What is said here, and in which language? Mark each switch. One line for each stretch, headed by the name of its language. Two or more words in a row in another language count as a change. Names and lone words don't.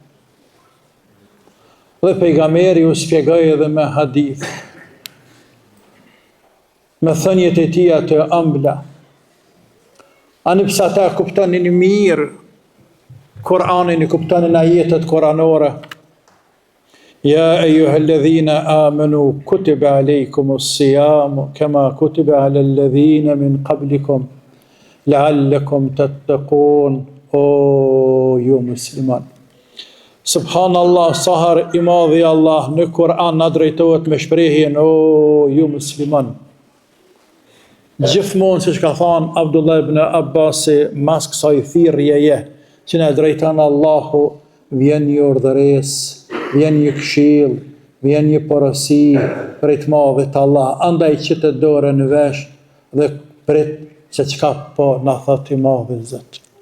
Albanian: Dhe pejgamberi u shpjegoi edhe me hadith, me thënjet e tij të ëmbla. Ani pse ata kuptonin mirë Kur'anin, kuptonin ajetet kuranore.
Arabic: يا أيها الذين آمنوا كتب عليكم الصيام كما كتب على الذين من قبلكم لعلكم تتقون.
Albanian: O ju musliman, subhanallah, sahar I madhi Allah në Kur'an na drejtohet me shprehjen o ju musliman. Gjithmonë siç ka thënë Abdullah ibn Abbas, mas kësaj thirrjeje që na drejton Allahu, vjen një urdhëresë, vjen një këshill, vjen një porosi prej të madhit Allah, andaj që të dorën në vesh dhe prit se çka po na thot I madhi Zot.